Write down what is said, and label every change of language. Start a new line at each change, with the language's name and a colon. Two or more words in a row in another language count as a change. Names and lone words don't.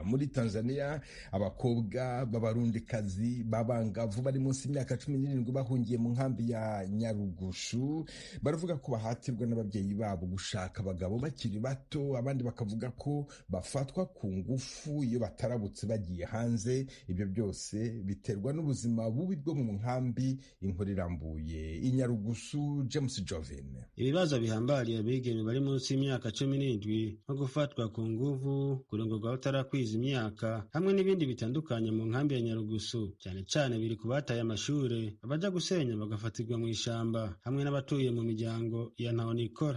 Kinyarwanda: Muri Tanzania abakobwa b'abarundikazi babangavu bari munsi y'imyaka 17 bahungiye mu nkambi ya Nyarugushu baravuga ko bahatirwa n'ababyeyi babo gushaka abagabo bakiri bato, abandi bakavuga ko bafatwa ku ngufu iyo batarabutse bagiye hanze. Ibyo byose biterwa n'ubuzima bubi bwo mu nkambi. Inkuru irambuye i Nyarugushu, James Jovin.
Rundi: Ibibazo bihambariye abigeme bari munsi y'imyaka 17 nko gufatwa ku nguvu, kurongorwa batarakwiza imyaka, hamwe n'ibindi bitandukanye mu nkambi ya Nyarugushu. Cyane cyane biri kubataye amashure, abaja gusenya bagafatirwa mu ishamba, hamwe n'abatuye mu miryango ya ntahonikora.